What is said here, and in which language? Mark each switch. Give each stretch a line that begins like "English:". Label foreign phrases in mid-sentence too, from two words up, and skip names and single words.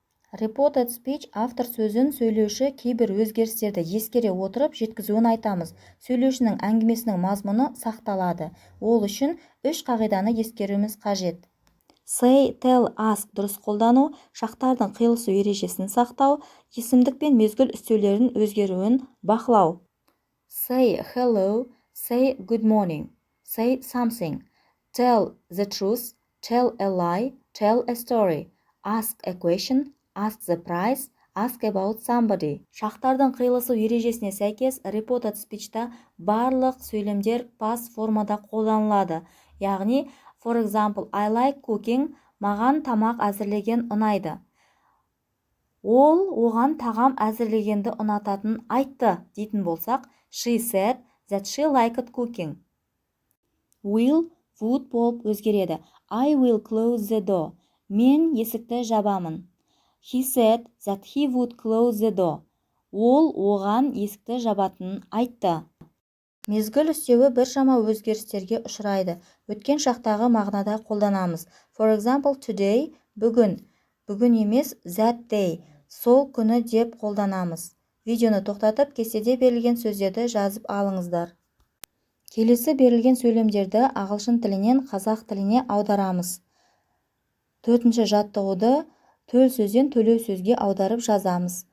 English: Reported speech
Kazakh: автор сөзін сөйлеуші кейбір өзгерістерді ескере отырып жеткізуін айтамыз. Сөйлеушінің әңгімесінің мазмұны сақталады. Ол үшін үш қағиданы ескеруіміз қажет.
English: Say, tell, ask
Kazakh: дұрыс қолдану, шақтардың қиылысу ережесін сақтау, есімдік пен мезгіл үстеулерін өзгеруін бақылау.
English: Say hello, say good morning, say something. Tell the truth, tell a lie, tell a story. Ask a question, ask the price, ask about somebody.
Kazakh: Шақтардың қиылысу ережесіне сәйкес
English: reported speech'та
Kazakh: барлық сөйлемдер past формада қолданылады. Яғни,
English: for example, I like cooking,
Kazakh: маған тамақ әзірлеген ұнайды. Ол оған тағам әзірлегенді ұнататын айтты дейтін болсақ,
English: she said that she liked cooking. Will, would
Kazakh: болып өзгереді.
English: I will close the door.
Kazakh: Мен есікті жабамын.
English: He said that he would close the door.
Kazakh: Ол оған есікті жабатынын айтты. Мезгіл үстеуі біршама өзгерістерге ұшырайды. Өткен шақтағы мағынада қолданамыз.
English: For example, today,
Kazakh: бүгін. Бүгін емес,
English: that day.
Kazakh: Сол күні деп қолданамыз. Видеоны тоқтатып, кестеде берілген сөздерді жазып алыңыздар. Келесі берілген сөйлемдерді ағылшын тілінен қазақ тіліне аударамыз. Төртінші жаттығуды төл сөзден төлеу сөзге аударып жазамыз.